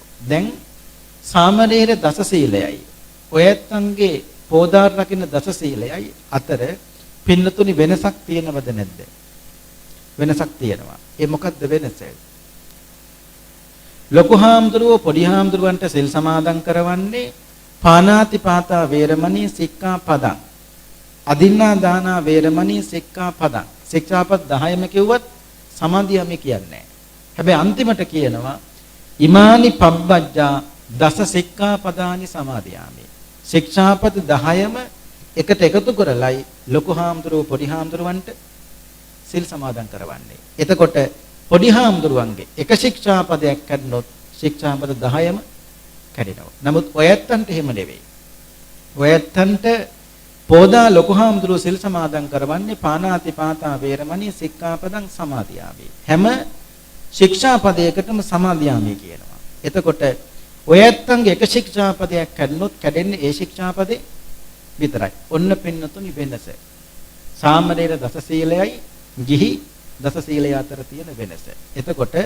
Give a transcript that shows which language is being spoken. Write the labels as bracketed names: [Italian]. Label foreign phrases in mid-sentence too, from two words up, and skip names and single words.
[Sinhala] දැන් සාමණේර දස සීලයයි ඔයත්න්ගේ පෝදාර රකින්න දස සීලයයි අතර පින්නතුනි වෙනසක් තියෙනවද නැද්ද? වෙනසක් තියෙනවා. ඒ මොකක්ද වෙනස? ලොකු හාමුදුරුවෝ පොඩි හාමුදුරුවන්ට සිල් සමාදන් කරවන්නේ [Pali] පාණාතිපාතා වේරමණී සික්ඛාපදං. අදින්නා දානා වේරමණී සික්ඛාපදං. [Sinhala] ශික්ෂාපද 10ම කිව්වත් සමාදියාමි කියන්නේ. හැබැයි අන්තිමට කියනවා [Pali] ඉමානි පබ්බජ්ජා දස සික්ඛාපදානි සමාදියාමි. [Sinhala] ශික්ෂාපද 10ම එකට එකතු කරලයි ලොකු හාමුදුරුවෝ පොඩි හාමුදුරුවන්ට සිල් සමාදන් කරවන්නේ. එතකොට පොඩි හාමුදුරුවන්ගේ එක ශික්ෂාපදයක් කඩනොත් ශික්ෂාපද 10ම කැඩෙනවා. නමුත් ඔයත්තන්ට එහෙම නෙවෙයි. ඔයත්තන්ට පෝදා ලොකු හාමුදුරුවෝ සිල් සමාදන් කරවන්නේ [Pali] පාණාතිපාතා වේරමණී සික්ඛාපදං සමාදියාමි. [Sinhala] හැම ශික්ෂාපදයකටම සමාදියාමි කියනවා. එතකොට ඔයත්තන්ගේ එක ශික්ෂාපදයක් කඩනොත් කැඩෙන්නේ ඒ ශික්ෂාපදේ විතරයි. ඔන්න පින්නතුනි වෙනස. සාමණේර දස සීලයයි ගිහි දස සීලය අතර තියෙන වෙනස.